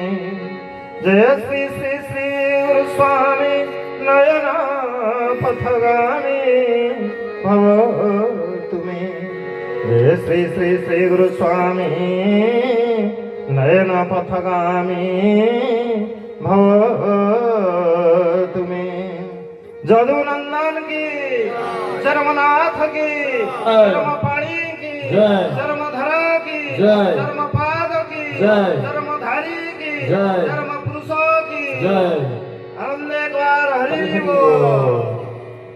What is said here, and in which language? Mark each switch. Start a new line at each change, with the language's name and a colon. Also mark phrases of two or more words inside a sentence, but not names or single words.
Odia: ଜୟ ଶ୍ରୀ ଶ୍ରୀ ଶ୍ରୀ ଗୁରୁ ସ୍ୱାମୀ ନୟନ ପଥଗାମୀ ଭବ ତୁମେ। ଜୟ ଶ୍ରୀ ଶ୍ରୀ ଶ୍ରୀ ଗୁରୁ ସ୍ୱାମୀ ନୟନ ପଥଗାମୀ ଭବ ତୁମେ।
Bangla: যদুনন্দন কি চরমনাথ কি চরমপাণি কি চরমধরা কি চরমপাদ কি চরমধারী কি চরমপুরুষ কি আনন্দ একবার হরি বল।